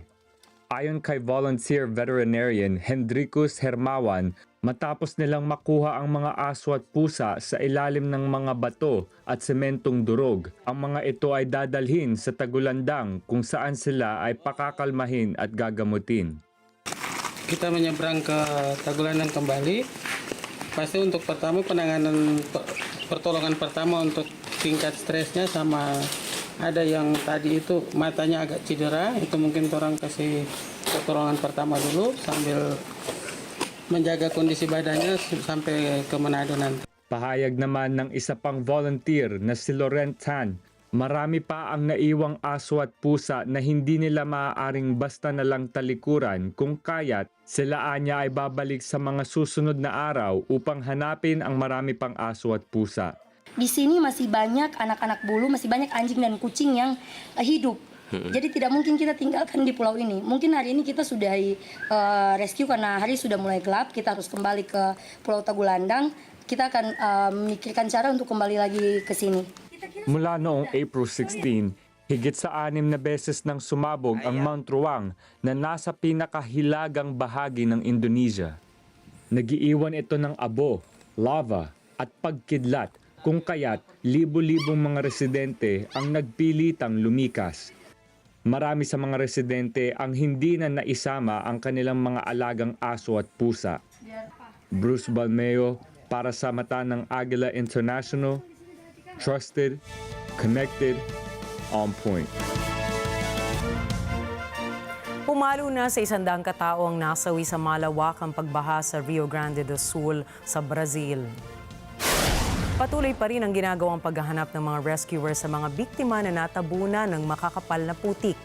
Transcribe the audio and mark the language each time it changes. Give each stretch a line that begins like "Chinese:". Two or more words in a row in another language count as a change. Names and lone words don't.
Filipino: Ayon kay volunteer veterinarian Hendrikus Hermawan, matapos nilang makuha ang mga aso at pusa sa ilalim ng mga bato at sementong durog, ang mga ito ay dadalhin sa tagulandang kung saan sila ay pakakalmahin at gagamutin.
Indonesian: Kita menyeberang ke Tagulandang kembali. Pasti untuk pertama penanganan pertolongan pertama untuk tingkat stresnya sama ada yang tadi itu matanya agak cedera, itu mungkin orang kasih pertolongan pertama dulu sambil menjaga kondisi badannya sampai ke Manado nanti.
Filipino: Pahayag naman ng isa pang volunteer na si Laurent Tan, marami pa ang naiwang aso at pusa na hindi nila maaaring basta na lang talikuran kung kaya't sila anya ay babalik sa mga susunod na araw upang hanapin ang marami pang aso at pusa.
Indonesian: Di sini masih banyak anak-anak bulu, masih banyak anjing dan kucing yang hidup. Jadi tidak mungkin kita tinggalkan di pulau ini. Mungkin hari ini kita sudah rescue karena hari sudah mulai gelap. Kita harus kembali ke Pulau Tagulandang. Kita akan memikirkan cara untuk kembali lagi ke sini.
Filipino: Mula noong April 16, higit sa 6 na beses nang sumabog ang Mount Ruang na nasa pinakahilagang bahagi ng Indonesia. Nagiiwan ito ng abo, lava at pagkidlat, kung kaya't libo-libong mga residente ang nagpilitang lumikas. Marami sa mga residente ang hindi na naisama ang kanilang mga alagang aso at pusa. Bruce Balmeo para sa mata ng Agila International,
English: trusted, connected, on point.
Filipino: Pumalo na sa 100 katao ang nasawi sa malawakang pagbaha sa Rio Grande do Sul sa Brazil. Patuloy pa rin ang ginagawang paghahanap ng mga rescuers sa mga biktima na natabunan ng makakapal na putik.